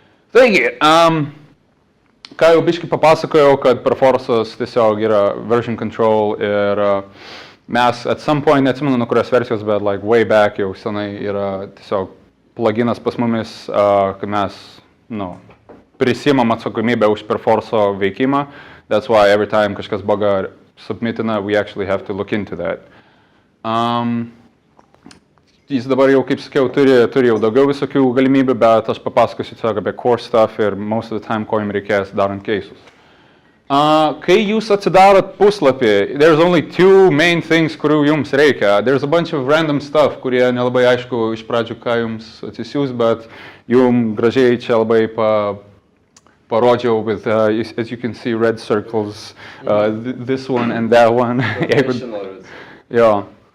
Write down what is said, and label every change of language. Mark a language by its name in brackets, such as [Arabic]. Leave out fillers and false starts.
[Lithuanian] Taigi, ką jau biškai papasakojau, kad Perforce'as tiesiog yra version control ir mes [English] at some point, [Lithuanian] neatsimenu nuo kurios versijos, bet [English] like way back [Lithuanian] jau senai yra tiesiog pluginas pas mumis, kad mes, prisimam atsakomybę už Perforce'o veikimą. [English] That's why every time [Lithuanian] kažkas bugą submitina, [English] we actually have to look into that. [Lithuanian] Jis dabar jau, kaip sakiau, turi jau daugiau visokių galimybių, bet aš papasakosiu tiesiog apie [English] core stuff [Lithuanian] ir [English] most of the time, [Lithuanian] ko jums reikės darant cases. Kai jūs atsidarot puslapį, [English] there's only two main things, [Lithuanian] kurių jums reikia. [English] There's a bunch of random stuff, [Lithuanian] kurie nelabai aišku iš pradžių, ką jums atsisiūs, bet jums gražiai čia labai parodžiau [English] with, as you can see, red circles, this one and that one. [Lithuanian] Jo.